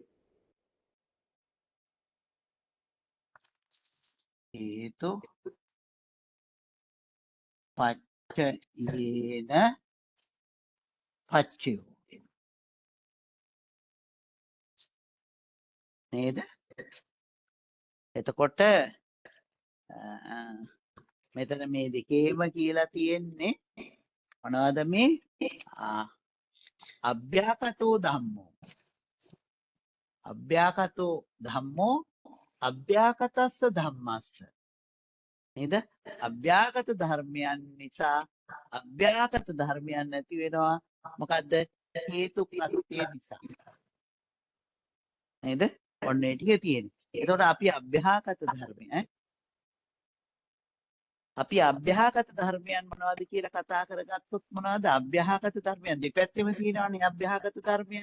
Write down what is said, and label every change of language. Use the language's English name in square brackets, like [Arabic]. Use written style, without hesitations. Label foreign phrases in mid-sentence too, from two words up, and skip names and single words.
[Pali] හේතු පච්චයේන පච්චයෝ නේද? [Sinhala] එතකොට මෙතන මේ දෙකේම කියලා තියෙන්නේ මොනවද මේ [Pali] අභ්‍යාකතෝ ධම්මෝ අභ්‍යාකතෝ ධම්මෝ අභ්‍යාකතස්ස ධම්මස්ස [Sinhala] නේද? අභ්‍යාකත ධර්මයන් නිසා අභ්‍යාකත ධර්මයන් නැති වෙනවා මොකද්ද? හේතු ප්‍රත්‍ය නිසා නේද? ඔන්න ඒ ටික තියෙන්නේ. එතකොට අපි අභ්‍යාකත ධර්මය අපි අභ්‍යාගත ධර්මයන් මොනවද කියලා කතා කරගත්තොත් මොනවද අභ්‍යාගත ධර්මයන් දෙපැත්තෙම තියෙනවානේ අභ්‍යාගත ධර්මයන්.